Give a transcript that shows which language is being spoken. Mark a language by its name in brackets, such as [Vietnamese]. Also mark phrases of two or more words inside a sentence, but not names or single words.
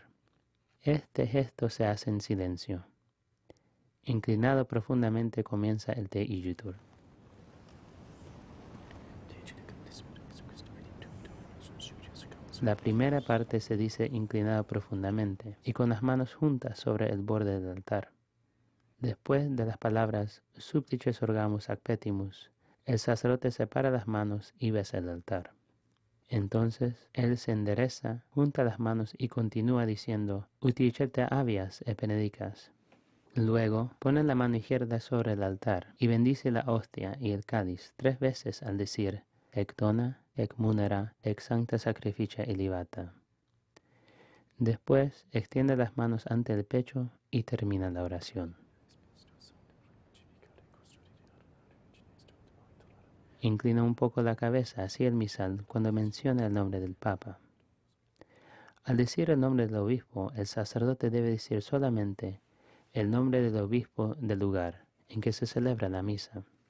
[Spanish] Este gesto se hace en silencio. Inclinado profundamente comienza el [Latin] Te Igitur. [Spanish] La primera parte se dice inclinado profundamente y con las manos juntas sobre el borde del altar. Después de las palabras [Latin] Supplices orgamus ac petimus, [Spanish] el sacerdote separa las manos y besa el altar. Entonces él se endereza, junta las manos y continúa diciendo [Latin] Uticete habeas et benedicas. [Spanish] Luego pone la mano izquierda sobre el altar y bendice la hostia y el cáliz 3 veces al decir [Latin] ec dona, ec munera, ec sancta sacrificia elevata. [Spanish] Después extiende las manos ante el pecho y termina la oración. Inclina un poco la cabeza hacia el misal cuando menciona el nombre del Papa. Al decir el nombre del obispo, el sacerdote debe decir solamente el nombre del obispo del lugar en que se celebra la misa.